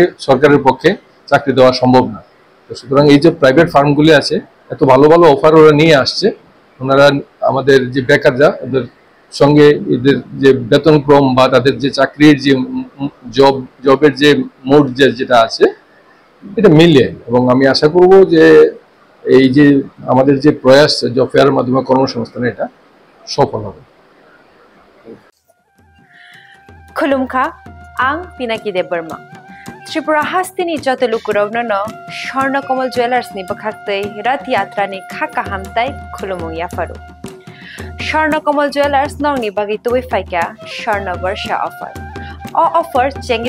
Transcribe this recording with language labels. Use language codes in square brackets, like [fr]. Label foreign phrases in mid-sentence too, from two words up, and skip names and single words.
[bn] সরকারের পক্ষে চাকরি দেওয়া সম্ভব না তো সুতরাং এই যে প্রাইভেট ফার্মগুলি আছে এত ভালো অফার ওরা নিয়ে আসছে ওনারা আমাদের যে বেকাররা ওদের সঙ্গে এদের যে বেতনক্রম বা তাদের যে চাকরির যে জবের যে মোড যেটা আছে এটা মিলে এবং আমি আশা করব যে এই যে আমাদের যে প্রয়াস জব ফেয়ারের মাধ্যমে কর্মসংস্থানে এটা সফল হবে [trp] खुलुमखा आं पिनाकी देब बर्मा त्रिपुरा हास्तिनि जत लुकुरावनो स्वर्णकमल ज्वेलार्स नि बखाक्तै रथ यात्रा नि खाका हामताय खुलुमुं याफारु स्वर्णकमल ज्वेलार्स नंगनि बागै तुबै फाइका स्वर्ण वर्षा ऑफर ऑफर चेंगरि